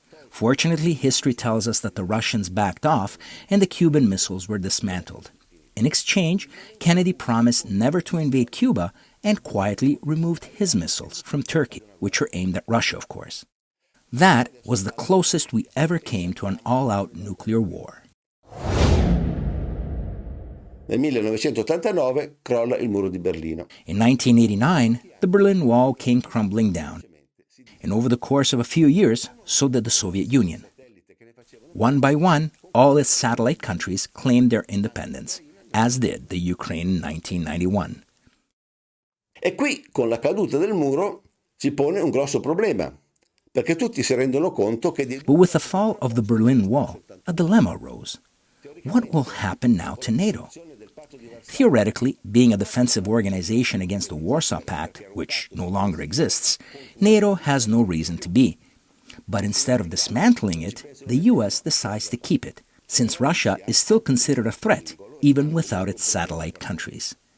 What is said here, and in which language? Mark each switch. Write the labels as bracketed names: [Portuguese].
[English] Fortunately, history tells us that the Russians backed off and the Cuban missiles were dismantled. In exchange, Kennedy promised never to invade Cuba and quietly removed his missiles from Turkey, which were aimed at Russia, of course. That was the closest we ever came to an all-out nuclear war. [Italian] Nel 1989 crolla il muro di Berlino. [English] In 1989, the Berlin Wall came crumbling down. And over the course of a few years, so did the Soviet Union. One by one, all its satellite countries claimed their independence, as did the Ukraine in 1991. [Italian] E qui, con la caduta del muro, si pone un grosso problema, perché tutti si rendono conto che... [English] But with the fall of the Berlin Wall, a dilemma arose. What will happen now to NATO? Theoretically, being a defensive organization against the Warsaw Pact, which no longer exists, NATO has no reason to be. But instead of dismantling it, the US decides to keep it, since Russia is still considered a threat, even without its satellite countries.